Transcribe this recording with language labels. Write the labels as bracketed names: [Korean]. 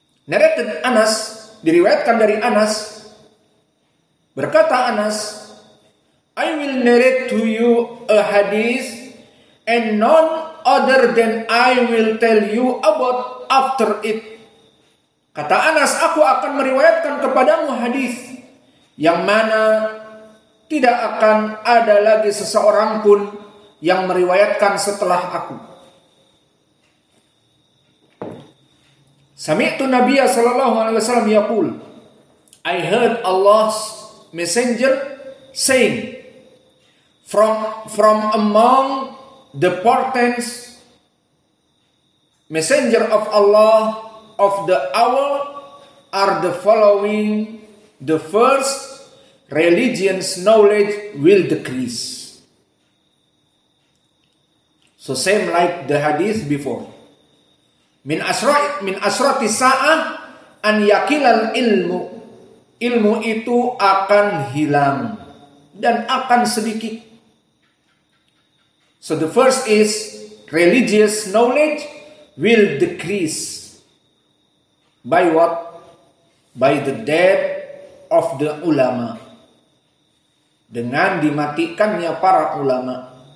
[English] Narrated Anas, [Indonesian] diriwayatkan dari Anas, berkata Anas, [English] I will narrate to you a hadith and none other than I will tell you about after it. [Indonesian] Kata Anas, aku akan meriwayatkan kepadamu hadis yang mana tidak akan ada lagi seseorang pun yang meriwayatkan setelah aku. [Arabic] Sami'tu Nabiya sallallahu alaihi wasallam yaqul, [English] I heard Allah's messenger saying, from among the portents, messenger of Allah of the hour are the following. The first, religion's knowledge will decrease. So same like the hadith before. [Arabic] Min asrati sa'ah an yakilal ilmu. [Indonesian] Ilmu itu akan hilang dan akan sedikit. [English] So the first is religious knowledge will decrease. By what? By the death of the ulama. [Indonesian] Dengan dimatikannya para ulama.